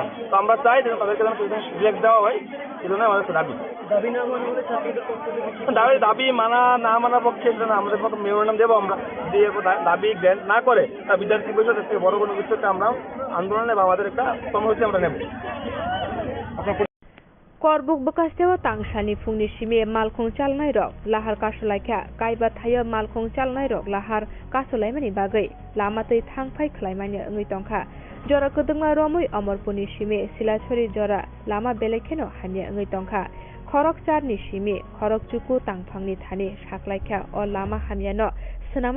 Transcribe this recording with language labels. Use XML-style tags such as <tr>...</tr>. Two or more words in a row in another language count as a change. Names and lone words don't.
<bn>তো আমরা চাই যে তাদেরকে যেন সিলেক্ট দেওয়া হয়, এই জন্য আমাদের দাবি। দাবি মানা না মানার পক্ষে সেটা আমাদের পক্ষে মেমোরেন্ডাম দেবো আমরা, যে দাবি গ্র্যান্ট না করে বিদ্যার্থী পরিষদ থেকে বড় কোনো কিছুতে আমরা আন্দোলনে বা আমাদের একটা কর্মসূচি আমরা নেব।</bn> <trp>करबुक बकास्तेव तांसानि फुंनि सिमे मालखं चालनाय रक लाहार कासलायखा कायबा थायो मालखं चालनाय रक लाहार कासलायमानि बागै लामातै थांफाय खलायमानि ओङै तंखा जरा कदंमा रमै अमरपुरनि सिमे सिलाछरी जरा लामा बेलेखेनो हानि ओङै तंखा खरक चारनि सिमे खरक चुकु तांफांनि थानि साख्लायखा अ लामा हामियानो सोनामै</trp>